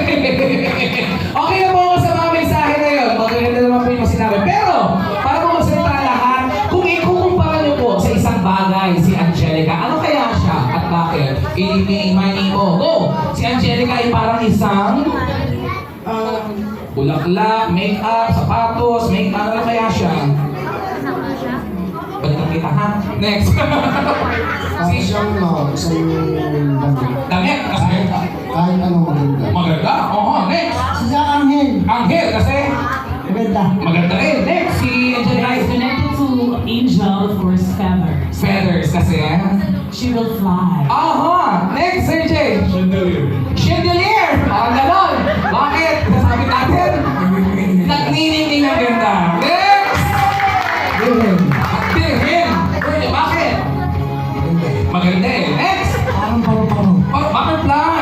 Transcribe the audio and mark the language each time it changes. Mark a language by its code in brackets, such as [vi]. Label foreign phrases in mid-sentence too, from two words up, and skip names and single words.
[tl] Okay na po ako sa mga mensahe na yun. Magaganda naman po yung sinabi. Pero, para po magsalita lahat, kung ikukumpara niyo po sa isang bagay si Angelica, ano kaya siya at bakit? Inimani ko. Go! Si Angelica ay parang isang bulaklak, make-up, sapatos, make-up. Ano kaya siya? Balikan kita ha? Next! Isang Damit kasi kahit ano maganda. maganda. Oo, next! Sa Anghel, Angel kasi maganda. maganda rin. Next, si Angelica Guys, [en] is connected to Angel, of course, feathers. [tl] feathers kasi. [en] She will fly. [tl] Aha! Next, Sir Jay! Chandelier! Ah, ganon! Bakit? Nasabi natin? Nagniningning ang ganda. Next! Wilhelm, Tingin! Bakit? Maganda eh. Next! parang paru-paro. Butterfly!